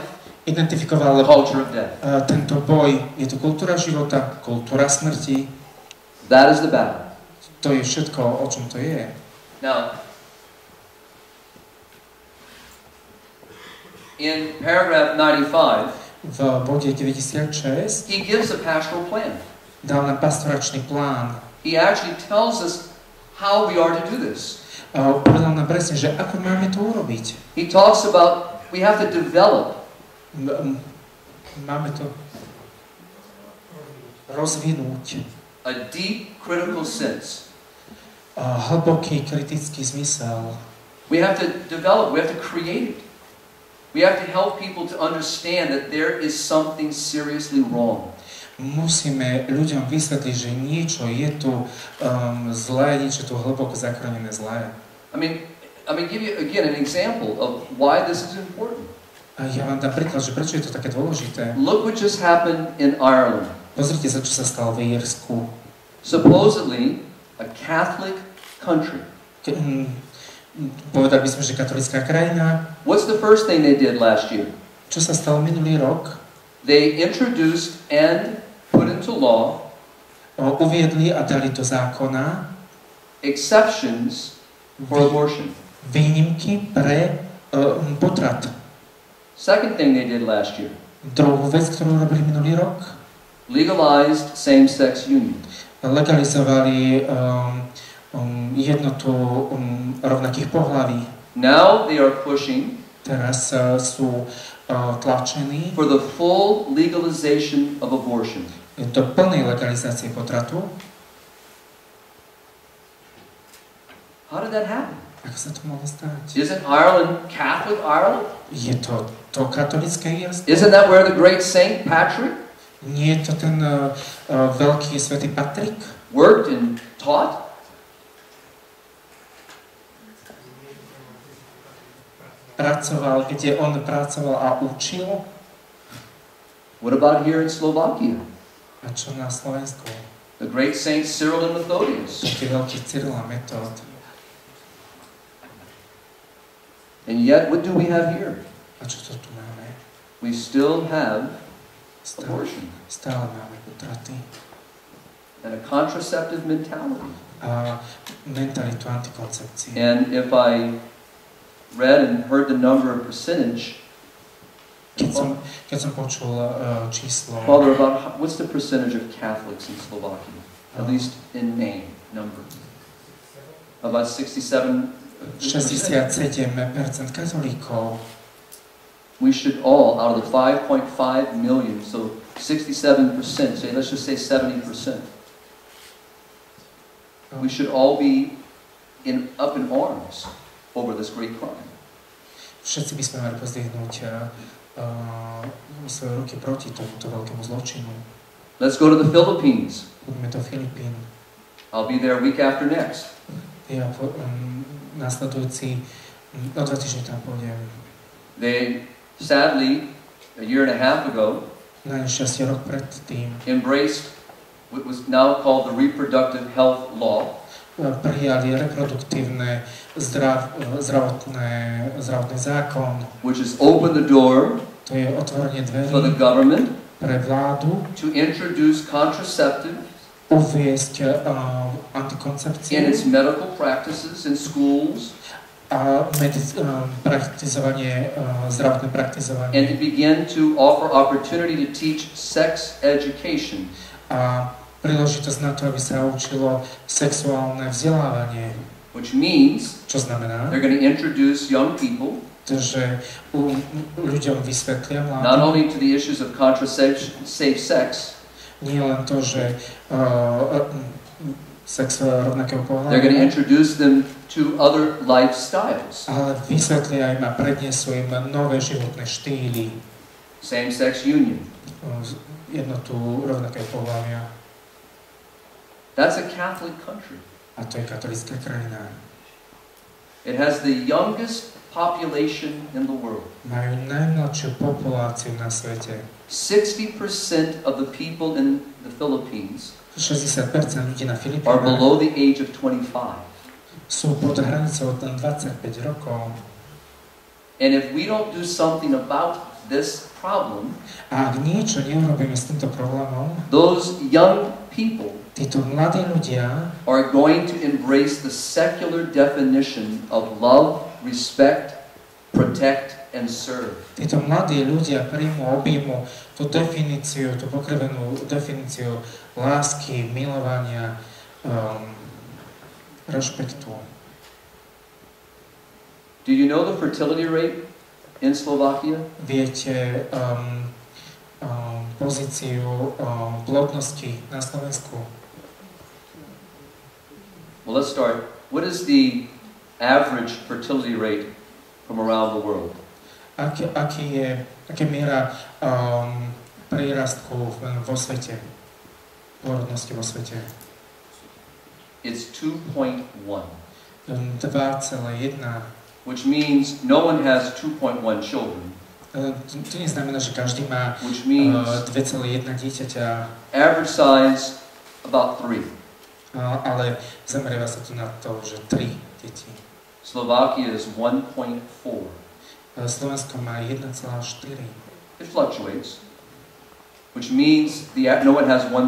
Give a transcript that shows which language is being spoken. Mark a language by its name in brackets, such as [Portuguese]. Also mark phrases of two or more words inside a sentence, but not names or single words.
[Slovak] Identifikoval [English] culture of death. [Slovak] Tento boj. Je to kultúra života, kultúra smrti. [English] That is the battle. [Slovak] To je všetko, o čom to je. [English] Now, in paragraph 95, [Slovak] V bode 96 [English] he gives a pastoral plan. [Slovak] dal nám pastoračný plán. [English] He actually tells us how we are to do this. [Slovak] Povedal nám presne, že ako máme to urobiť. [English] He talks about we have to develop. [Slovak] Máme to rozvinúť. [English] A deep critical sense. [Slovak] Hlboký kritický zmysel. [English] We have to develop, we have to create it. We have to help people to understand that there is something seriously wrong. [Slovak] Musíme ľuďom vysvetliť, že niečo je tu zlé, niečo tu hlboko zakorenené zlé. [English] I mean, give you again an example of why this is important. [Slovak] A ja vám dám príklad, že prečo je to také dôležité. [English] Look what just happened in Ireland. [Slovak] Pozrite sa, čo sa stalo v Írsku. [English] Supposedly a Catholic country. [Slovak] Povedali by sme, že katolická krajina. [English] What's the first thing they did last year? [Slovak] Čo sa stalo minulý rok? [English] They introduced and put into law [Slovak] Uviedli a dali do zákona [English] exceptions for abortion. [Slovak] Výnimky pre potrat. [English] Second thing they did last year. [Slovak] Druhú vec, ktorú robili minulý rok, [English] legalized same-sex union. [Slovak] Legalizovali jednotu rovnakých pohlaví. [English] Now they are pushing [Slovak] Teraz sú tlačení [English] for the full legalization of abortion. [Slovak] do plnej legalizácie potratu. [English] How did that happen? [Slovak] Ako sa to mohlo stať? [English] Isn't Ireland Catholic Ireland? [Slovak] Je to katolické Írsko? [English] Isn't that where the great Saint Patrick [Slovak] Nie je to ten veľký svätý Patrik? [English] worked and taught? [Slovak] Pracoval, kde on pracoval a učil? [English] What about here in Slovakia? [Slovak] A čo na Slovensku? [English] The great Saint Cyril and Methodius. [Slovak] Taký veľký Cyril a Metód. [English] And yet, what do we have here? [Slovak] A čo to tu máme? [English] We still have [Slovak] Stále, [English] abortion [Slovak] stále máme potraty. [English] and a contraceptive mentality. [Slovak] A mentalitu antikoncepcie. [English] And if I read and heard the number of percentage, [Slovak] Keď som počul číslo, [English] Father, about what's the percentage of Catholics in Slovakia? At least in name, number. About 67%. [Slovak] 67% katolíkov. [English] We should all, out of the 5.5 million, so 67%, say, let's just say 70%. We should all be up in arms over this great crime. [Slovak] Všetci by sme mali pozdvihnúť svoje ruky proti tomuto veľkému zločinu. [English] Let's go to the Philippines. [Slovak] Budeme do Filipín. [English] I'll be there week after next. [Slovak] Ja nasledujúci o 2 týždne tam pôjdem. [English] They, sadly, a year and a half ago, [Slovak] Na nešťastie rok predtým [English] embraced what was now called the reproductive health law. [Slovak] Prijali reproduktívne zdravotný zákon. [English] Which has opened the door [Slovak] To je otvorenie [English] for the [Slovak] dverí [English] government [Slovak] pre vládu [English] to introduce contraceptive [Slovak] uviesť [English] in [Slovak] antikoncepciu [English] its medical practices in schools [Slovak] a zdravotné praktizovanie. [English] and to begin to offer opportunity to teach sex education. [Slovak] A príležitosť na to, aby sa učilo sexuálne vzdelávanie. [English] Which means [Slovak] Čo znamená? [English] they're going to introduce young people [Slovak] Že ľuďom vysvetlia [English] not [Slovak] mladým [English] only to the issues of contraception, safe sex, [Slovak] nie len to, že sex rovnakého [English] they're going to [Slovak] pohľadu, [English] introduce them to other lifestyles. [Slovak] ale vysvetlia im a prednesú im nové životné štýly, [English] Same-sex union. [Slovak] jednotu rovnakého pohľavia. [English] That's a Catholic country. [Slovak] A to je katolická krajina. [English] It has the youngest population in the world. [Slovak] Majú najmladšiu populáciu na svete. [English] 60% of the people in the Philippines [Slovak] 60% ľudí na [English] are [Slovak] Filipínach [English] below the age of 25. [Slovak] sú pod hranicou 25 rokov. [English] And if we don't do something about this problem, [Slovak] A ak niečo neurobíme s týmto problémom, [English] those young people [Slovak] títo mladí ľudia [English] are going to embrace the secular definition of love, respect, protect, and serve. [Slovak] títo mladí ľudia objímu tú definíciu, tú pokrivenú definíciu lásky, milovania, rešpektu. [English] Do you know the fertility rate in Slovakia? [Slovak] Viete pozíciu plodnosti na Slovensku? [English] Well, let's start. What is the average fertility rate from around the world? [Slovak] Aká miera prírastku vo svete, porodnosti vo svete? [English] It's 2.1. [Slovak] 2,1. [English] Which means no one has 2.1 children. [Slovak] To neznamená, že každý má 2,1 dieťaťa. [English] Average size about 3. [Slovak] Ale zameriava sa tu na to, že 3 deti. [English] Slovakia is 1.4. [Slovak] Slovensko má 1,4. [English] It fluctuates, which means no one has 1.5.